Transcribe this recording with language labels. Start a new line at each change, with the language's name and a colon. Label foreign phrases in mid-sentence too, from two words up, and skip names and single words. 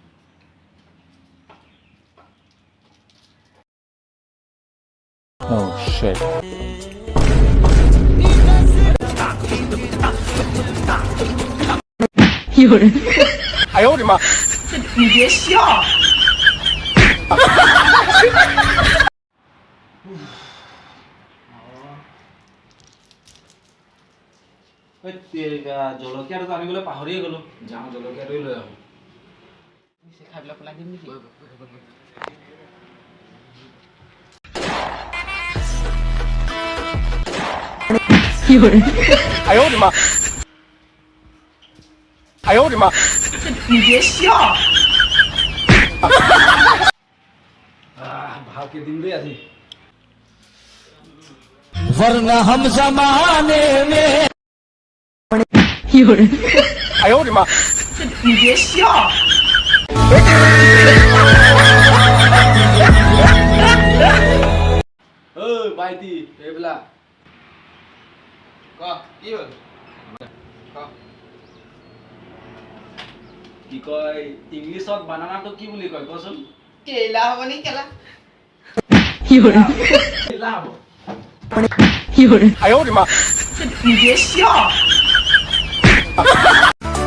English: Oh shit.
Chinese: 有人，哎呦我的妈！你别笑。
Assamese: জলকীয়াটো আনিবলৈ পাহৰিয়ে গ'লো যাওঁ জলকীয়াটোৱে লৈ আহোঁ খাই পেলাই পেলাই দিম নেকি 有人，
Chinese: 哎呦我的妈！哎呦我的妈！你别笑。
Assamese: ভালকে দিম দেই আজি
Hindi: वरना हम जमाने में
Chinese: 有人，哎呦我的妈！你别笑。
Assamese: ভাইটি এইবিলাক ক কি হ'ল ক কি কয় ইংলিছত বানানাটো কি বুলি কয় কচোন কেলা হ'ব নি কেলা 有人， কেলা হ'ব
Chinese: 有人，哎呦我的妈！你别笑。